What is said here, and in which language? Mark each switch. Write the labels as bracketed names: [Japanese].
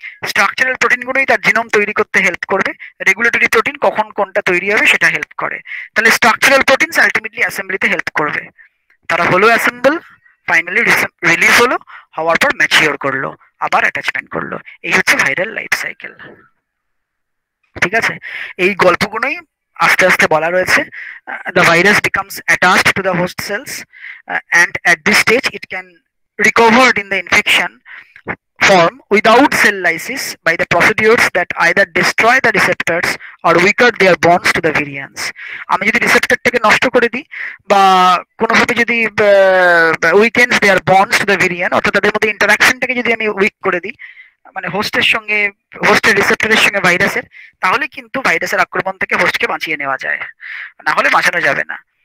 [Bangla] Structural প্রোটিনগুলোই তার genome তৈরি করতে হেল্প করবে, রেগুলেটরি প্রোটিন কখন কোনটা তৈরি হবে সেটা হেল্প করে। তাহলে স্ট্রাকচারাল প্রোটিনস আলটিমেটলি অ্যাসেম্বলিতে হেল্প করবে। তারা হলো অ্যাসেম্বল, ফাইনালি রিলিজ হলো, হওয়ার পর ম্যাচিওর করলো, আবার অ্যাটাচমেন্ট করলো। এই হচ্ছে ভাইরাল লাইফ সাইকেল, ঠিক আছে। এই গল্পগুলোই আস্তে আস্তে বলা রয়েছে। [English] The virus becomes attached to the host cells and at this stage it can recovered in the infection form without cell lysis by the procedures that either destroy the receptors or weaken their bonds to the virions. [Bangla] আমি যদি রিসেপ্টরটাকে নষ্ট করে দিই বা কোনোভাবে যদি [English] weakens their bonds to the virion, [Bangla] অর্থাৎ তাদের মধ্যে ইন্টারাকশনটাকে যদি আমি উইক করে দিই, মানে হোস্টের সঙ্গে, হোস্টের রিসেপ্টরের সঙ্গে ভাইরাসের, তাহলে কিন্তু ভাইরাসের আক্রমণ থেকে হোস্টকে বাঁচিয়ে নেওয়া যায়, না হলে বাঁচানো যাবে না।